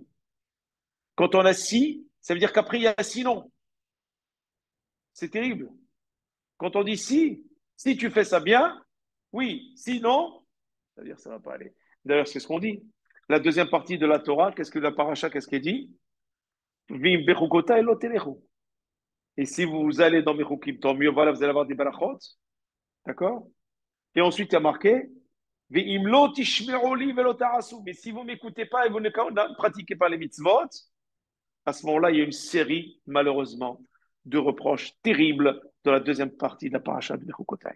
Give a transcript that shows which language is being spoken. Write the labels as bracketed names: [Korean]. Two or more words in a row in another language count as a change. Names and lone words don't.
[French] Quand on a si, ça veut dire qu'après il y a sinon. C'est terrible. Quand on dit si tu fais ça bien, oui, sinon, ça veut dire que ça ne va pas aller. D'ailleurs, c'est ce qu'on dit. La deuxième partie de la Torah, qu'est-ce que la paracha, qu'est-ce qu'elle dit? [Hebrew] ואם בחקתי לא תלכו. [French] Et si vous allez dans Mechukim, tant mieux, voilà, vous allez avoir des barachot. D'accord? Et ensuite, il y a marqué, mais si vous ne m'écoutez pas et vous ne pratiquez pas les mitzvot, à ce moment-là, il y a une série, malheureusement, de reproches terribles dans la deuxième partie de la paracha de Bechukotai.